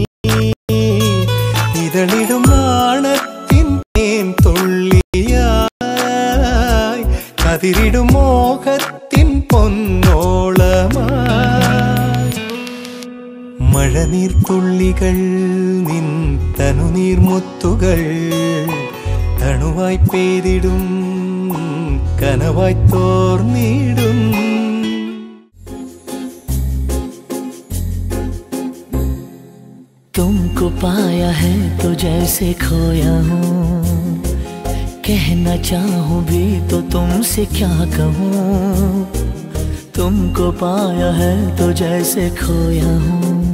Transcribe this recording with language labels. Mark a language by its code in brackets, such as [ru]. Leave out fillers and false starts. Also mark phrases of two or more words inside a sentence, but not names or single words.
[ml] ഇതളിടും നാണത്തിൻ തേൻ തുള്ളിയായി കതിരിടും മോഹത്തിൻ പൊന്നോളമായി മഴനീർത്തുള്ളികൾ നിൻ തനുനീർമുത്തുകൾ തണുവായി പെയ്തിടും കനവായി തോർന്നിടും [hi] तुमको पाया है तो जैसे खोया हूँ कहना चाहूँ भी तो तुमसे क्या कहूँ तुमको पाया है तो जैसे खोया हूँ